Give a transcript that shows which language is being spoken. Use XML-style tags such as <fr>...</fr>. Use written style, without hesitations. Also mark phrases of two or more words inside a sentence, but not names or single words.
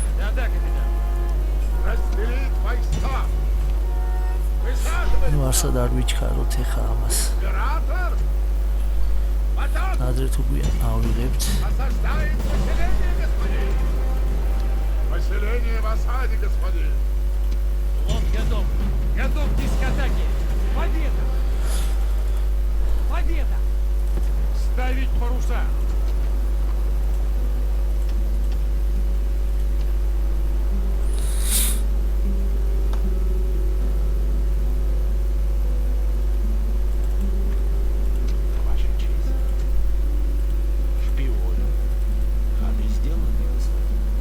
<ru>Да, капитан. Разделить войска. Высаживать. ну</ru> <ka>არსად არ ვიჩქაროთ ეხა ამას</ka> <ru>Император. Атаку.</ru> <ka>ადრე თუ გვიან ავიღებთ</ka> <ru>Осаждаем поселение, господин. Поселение в осаде, господин. Вот готов. Готовьтесь к атаке. Победа! Победа! Ставить паруса! Ваша честь. Шпионы. Ходы сделаны, господин.</ru>